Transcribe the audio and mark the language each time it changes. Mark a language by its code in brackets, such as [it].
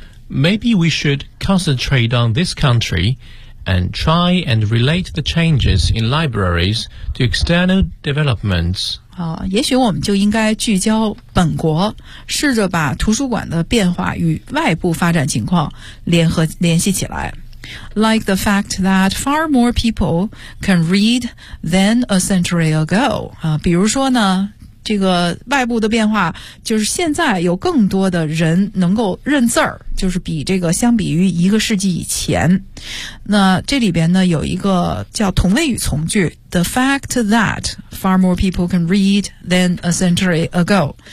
[en] Maybe we should concentrate on this country and try and relate the changes in libraries to external developments. [zh] 也许我们就应该聚焦本国，试着把图书馆的变化与外部发展情况联系起来。 [en] Like the fact that far more people can read than a century ago. [zh] 比如说呢，这个外部的变化就是现在有更多的人能够认字儿，就是比这个相比于一个世纪以前。那这里边呢有一个叫同位语从句 [en] ,the fact that far more people can read than a century ago.